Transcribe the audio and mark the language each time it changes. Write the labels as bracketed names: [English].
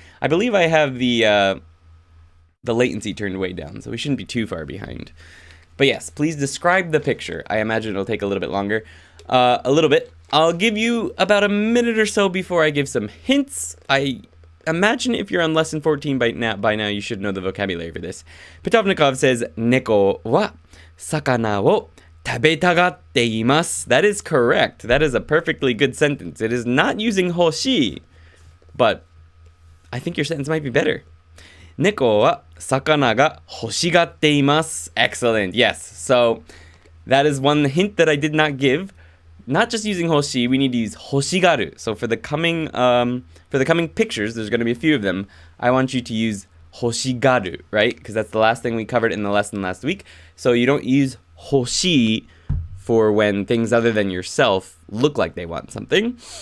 [English] I believe I have the latency turned way down, so we shouldn't be too far behind. But yes, please describe the picture. I imagine it'll take a little bit longer. A little bit. I'll give you about a minute or so before I give some hints. I imagine if you're on lesson 14 by now you should know the vocabulary for this. Pitovnikov says, [Japanese] 猫は魚を食べたがっています. [English] That is correct. That is a perfectly good sentence. It is not using 欲しい, but I think your sentence might be better. [Japanese] 猫は魚が欲しがっています. [English] Excellent. Yes. So that is one hint that I did not give. Not just using 欲しい, we need to use 欲しがる. So for the coming pictures, there's going to be a few of them. I want you to use 欲しがる, right? Because that's the last thing we covered in the lesson last week. So you don't use 欲しい for when things other than yourself look like they want something.